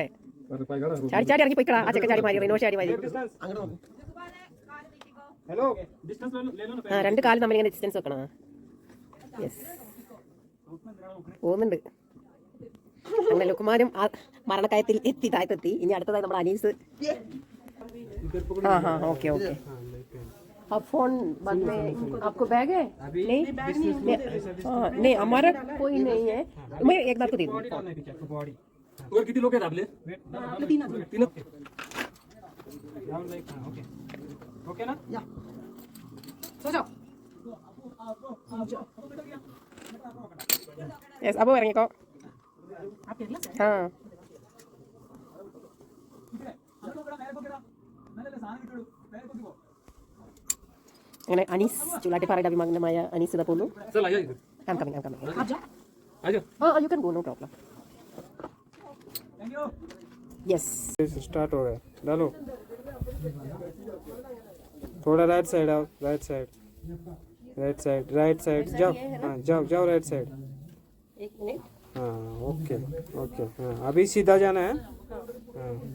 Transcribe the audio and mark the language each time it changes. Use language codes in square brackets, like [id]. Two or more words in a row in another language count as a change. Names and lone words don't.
[ml] ചാടി ഇറങ്ങി പോയിക്കളാ. ആ ചെക്കൻ ചാടി മാറി റിനോ ചാടി മാറി. ആ രണ്ട് കാലം തമ്മിൽ ഇങ്ങനെ ഡിസ്റ്റൻസ് വെക്കണം. യെസ് പോകുന്നുണ്ട്. അങ്ങനെ ലുക്കുമാരും ആ മരണക്കയത്തിൽ താഴത്തെത്തി. ഇനി അടുത്തതായി നമ്മുടെ അനീസ്. [hi] हाँ ओके अब फोन बाद में आपको बैग है? नहीं हाँ नहीं हमारा कोई नहीं है. मैं एक बार को दे दूँ. और कितने लोग हैं आपले? तीन. ओके ना? सो जाओ. Yes अब ഇറങ്ങിക്കോ. [ml] हाँ അങ്ങനെ അനീസ് ചുള്ളാട്ടിപ്പാറയുടെ അഭിമാനമായ അനീസ് ഇതാ പോകുന്നു. [en] I'm coming. हाँ you can go no problem. Yes [hi] स्टार्ट हो गया. डालो थोड़ा [en] right side [hi] आओ. [en] right side [hi] जाओ. हाँ जाओ [en] right side. [hi] एक मिनट. हाँ ओके हाँ अभी सीधा जाना है. हाँ